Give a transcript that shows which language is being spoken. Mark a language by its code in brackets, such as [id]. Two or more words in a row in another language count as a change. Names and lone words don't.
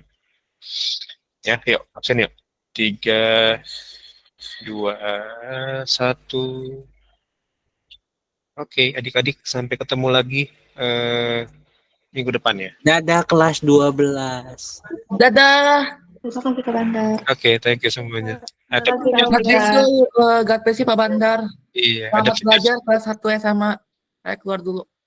[id] Ya, yuk absen yuk. 3, 2, 1. Oke, adik-adik sampai ketemu lagi minggu depan ya. Dadah kelas 12. Dadah. Terima kasih Kak Bandar. Oke, [en] thank you [id] semuanya. Ada Terima kasih, [en] God bless you, God bless you Pak Bandar. [id] iya, ada Selamat belajar kelas 1 SMA. Saya keluar dulu.